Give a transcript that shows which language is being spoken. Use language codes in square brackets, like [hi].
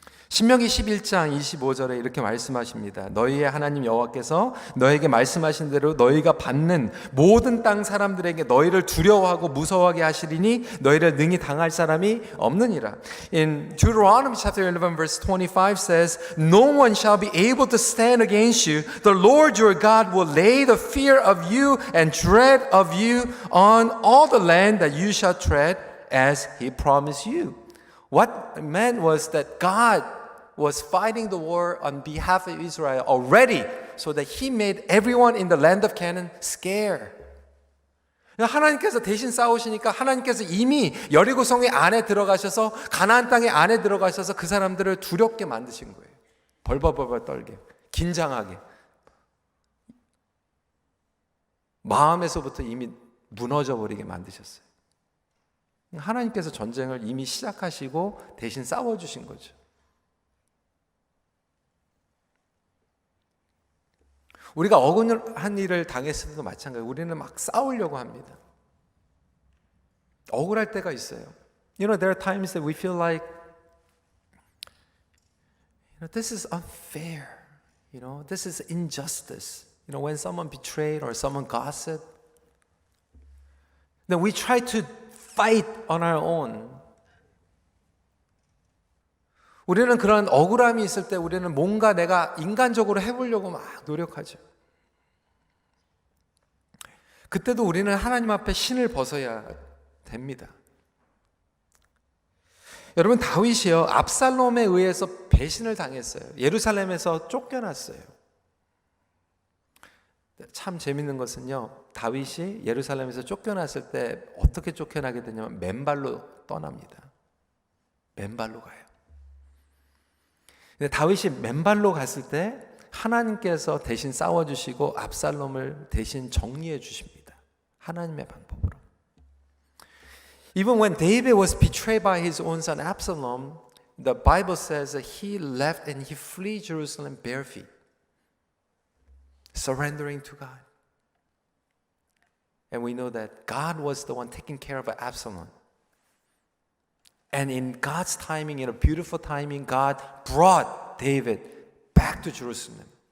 [ko] 신명기 11장 25절에 이렇게 말씀하십니다. 너희의 하나님 여호와께서 너에게 말씀하신 대로 너희가 받는 모든 땅 사람들에게 너희를 두려워하고 무서워하게 하시리니 너희를 능히 당할 사람이 없느니라. [en] In Deuteronomy chapter 11 verse 25 says, No one shall be able to stand against you. The Lord your God will lay the fear of you and dread of you on all the land that you shall tread as He promised you. What it meant was that God was fighting the war on behalf of Israel already, so that He made everyone in the land of Canaan scared. [ko] 하나님께서 대신 싸우시니까 하나님께서 이미 여리고성의 안에 들어가셔서 가나안 땅의 안에 들어가셔서 그 사람들을 두렵게 만드신 거예요. 벌벌벌벌 떨게, 긴장하게. 마음에서부터 이미 무너져 버리게 만드셨어요. 하나님께서 전쟁을 이미 시작하시고 대신 싸워주신 거죠. 우리가 억울한 일을 당했을 때도 마찬가지예요. 우리는 막 싸우려고 합니다. 억울할 때가 있어요. [en] There are times that we feel like, this is unfair. This is injustice. When someone betrayed or someone gossiped, then we try to fight on our own. [ko] 우리는 그런 억울함이 있을 때 우리는 뭔가 내가 인간적으로 해보려고 막 노력하죠. 그때도 우리는 하나님 앞에 신을 벗어야 됩니다. 여러분, 다윗이요, 압살롬에 의해서 배신을 당했어요. 예루살렘에서 쫓겨났어요. 참 재밌는 것은요, 다윗이 예루살렘에서 쫓겨났을 때 어떻게 쫓겨나게 되냐면 맨발로 떠납니다. 맨발로 가요. 근데 다윗이 맨발로 갔을 때 하나님께서 대신 싸워주시고 압살롬을 대신 정리해 주십니다. 하나님의 방법으로. [en] Even when David was betrayed by his own son Absalom, the Bible says that he left and he fled Jerusalem bare feet, surrendering to God. And we know that God was the one taking care of Absalom. And in God's timing, in a beautiful timing, God brought David back to Jerusalem.